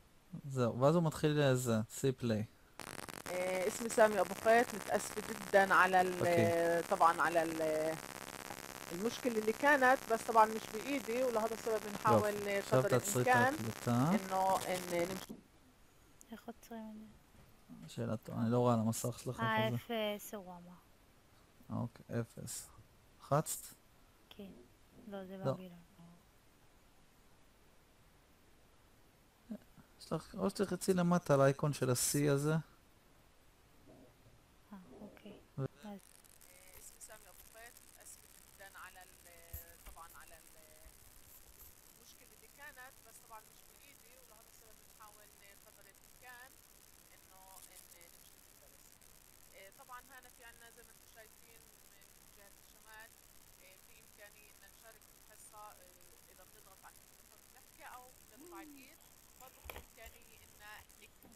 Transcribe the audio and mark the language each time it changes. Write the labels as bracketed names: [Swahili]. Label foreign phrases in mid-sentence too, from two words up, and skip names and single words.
[Hebrew] זהו, ואז הוא מתחיל זה, سي بلاي. [Arabic] اسمي سامية أبو خيط. متأسفة جدا على اوكي. طبعا على المشكلة اللي كانت، بس طبعا مش بإيدي، ولهذا السبب [Hebrew] יופי. [Arabic] بنحاول [Hebrew] עכשיו [Arabic] قدر [Hebrew] תעצרי את [Arabic] الإمكان [Hebrew] ההקלטה. [Arabic] إنه نمشي. [Hebrew] איך עוצרים את זה? שאלה טובה, אני לא רואה על המסך שלך איפה זה. אפס הוא אמר. אוקיי, 0. לחצת? כן. לא, זה לא. בבילון. יש לך, או שתלחצי למטה על האייקון של ה-C הזה. אוקיי. אז [Arabic] اسمي سامية أبو خيط. متأسفة جدا على طبعا على المشكلة اللي كانت، بس طبعا مش بإيدي، ولهذا السبب بنحاول قدر الإمكان إنه نمشي في الدرس. طبعا هنا في عنا زي ما انتم شايفين من جهة الشمال في إمكانية إن نشارك في الحصة إذا بنضغط على التليفون بنحكي أو بنرفع الإيد، برضه في إمكانية إن نكتب.